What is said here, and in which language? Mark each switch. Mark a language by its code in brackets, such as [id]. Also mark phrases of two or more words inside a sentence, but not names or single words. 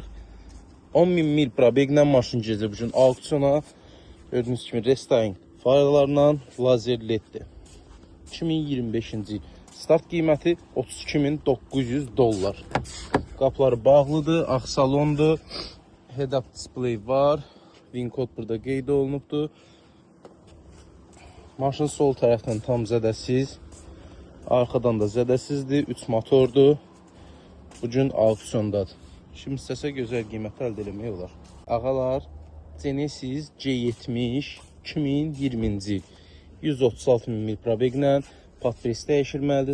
[az] 10.000 mil probeglə maşın gedir. Bugün auksiyona gördüğünüz kimi restyling faralarla lazer leddir. 2025-ci start qiyməti $32.900. Qapıları bağlıdır, ağ salondur. [en] Head-up display [az] var. VIN kod burada qeyd olunubdur. Maşın sol tərəfdən tam zədəsiz. Arxadan da zədəsizdir. 3 motordur. Bugün auksiyondadır. Şimdi istəsə gözəl qiymət əldə eləmək olar. Ağalar, Genesis C70 2020-ci il 136.000 mil probeglə patpres dəyişilməlidir.